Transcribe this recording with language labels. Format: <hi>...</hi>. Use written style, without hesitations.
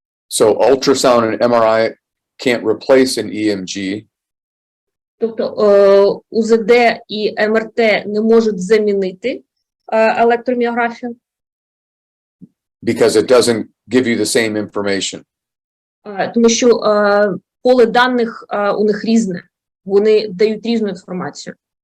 <en>So ultrasound and MRI can't replace an EMG.</en> <uk>Тобто УЗД і МРТ не можуть замінити електроміографію.</uk> <en>Because it doesn't give you the same information.</en> <uk>Тому що поле даних у них різне. Вони дають різну інформацію.</uk>